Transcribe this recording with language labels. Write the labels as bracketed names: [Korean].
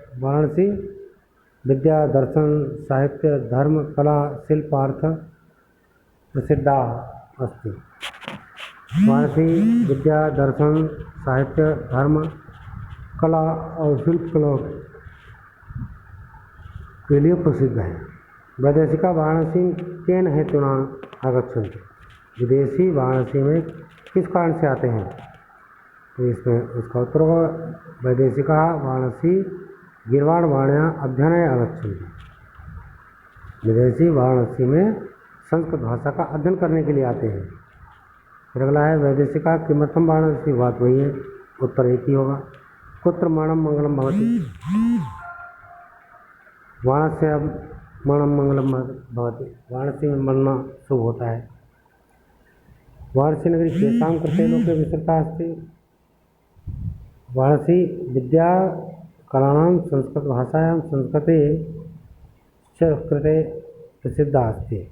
[Sanskrit] वाराणसी विद्या दर्शन साहित्य धर्म कला शिल्पार्थ प्रसिद्धा अस्ति। [Hindi] वाराणसी विद्या दर्शन साहित्य धर्म कला और शिल्पकला के लिए प्रसिद्ध है। [Sanskrit] वैदेशिका वाराणसी केन हेतुना आगच्छन्ति। [Hindi] विदेशी वाराणसी में किस कारण से आते हैं। तो इसमें उसका उत्तर होगा [Sanskrit] वैदेशिका वाराणसी गीर्वाणवाण्या अध्ययनाय आगच्छन्ति। [Hindi] विदेशी वाराणसी में संस्कृत भाषा का अध्ययन करने के लिए आते हैं। फिर अगला है [Sanskrit] वैदेशिका किमर्थम वाराणसी, [Hindi] बात वही है, उत्तर एक ही होगा। [Sanskrit] कुत्र मरणम मंगलम भवति। वाराणस्याम मरणम मंगलम भवति। [Hindi] वाराणसी में मरना शुभ होता है। [Sanskrit] वाराणसी नगरी केषां कृते लोके विस्तृता अस्ति। वाराणसी विद्या कलानां संस्कृत भाषायां संस्कृते च कृते प्रसिद्धा अस्ति।